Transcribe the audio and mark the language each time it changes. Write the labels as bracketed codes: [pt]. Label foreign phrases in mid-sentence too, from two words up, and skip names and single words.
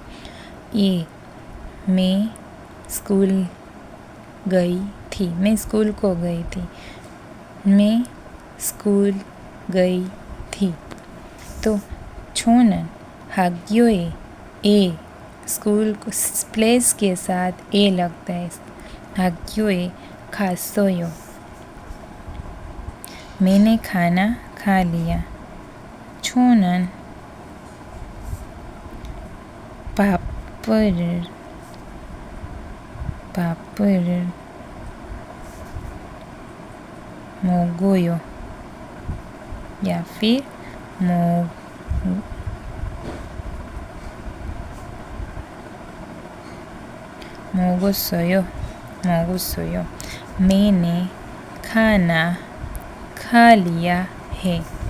[hi] ए, मैं स्कूल गई थी। मैं स्कूल को गई थी। मैं स्कूल गई थी। तो छोनन 학교에 ए, स्कूल को प्लेस के साथ ए लगता है। [ko] 학교에 갔어요। [hi] मैंने खाना खा लिया। [ko] छोनन 밥을 먹어요। [hi] या फिर [ko] 뭐 먹었어요 먹었어요. [hi] मैंने खाना खा लिया है।